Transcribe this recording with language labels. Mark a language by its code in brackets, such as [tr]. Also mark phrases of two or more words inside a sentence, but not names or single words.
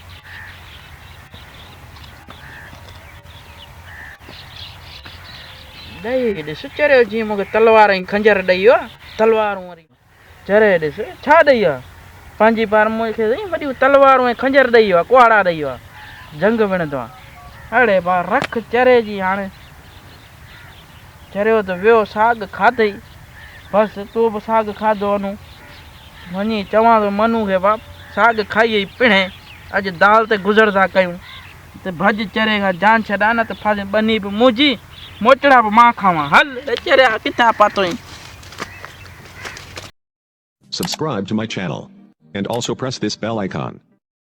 [sd] ॾेई ॾिस चरियो जीअं मूंखे तलवार ऐं खंजर ॾेई वियो आहे तलवारूं वरी चरे ॾिस छा ॾेई आहे पंहिंजी पाण मूंखे वॾियूं तलवारूं ऐं खंजर ॾेई वियो आहे कुहाड़ा ॾेई वियो आहे जंग विढ़ंदो आहे अड़े बा रख चरे जी हाणे चरियो त वियो साग खाधई बसि तूं बि साग खाधो अनु वञी चवां थो मनू खे बाप साग खाई पिणे अॼु दाल ते गुज़र था कयूं त भॼ चरे खां जान छॾा न त फासे बनी बि मुंहिंजी मोचड़ा बि मां खावां हल चरिया किथां पातो ई [en] Subscribe to my channel. And also press this bell icon.